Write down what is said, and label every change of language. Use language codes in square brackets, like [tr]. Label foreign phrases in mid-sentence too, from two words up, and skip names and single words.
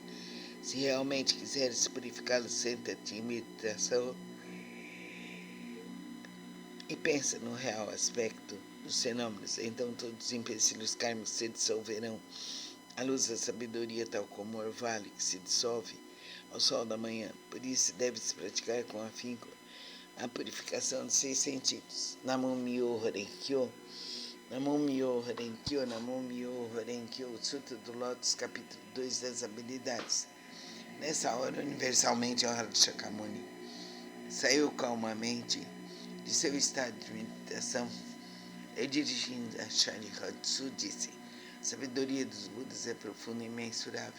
[pt] Se realmente quiseres purificá-los, senta-te em meditação e pensa no real aspecto dos fenômenos. Então todos os empecilhos kármicos se dissolverão. A luz da sabedoria, tal como o orvalho que se dissolve ao sol da manhã. Por isso deve-se praticar com afinco a purificação dos 6 sentidos. [ja] Namo Myo Horenkyo, Namo Myo Horenkyo, Namo Myo Horenkyo, [pt] Sutra do Lótus, capítulo 2 das habilidades. Nessa hora, universalmente, a hora de Shakyamuni saiu calmamente de seu estado de meditação e, dirigindo a Sharihatsu, disse: a sabedoria dos Budas é profunda e imensurável.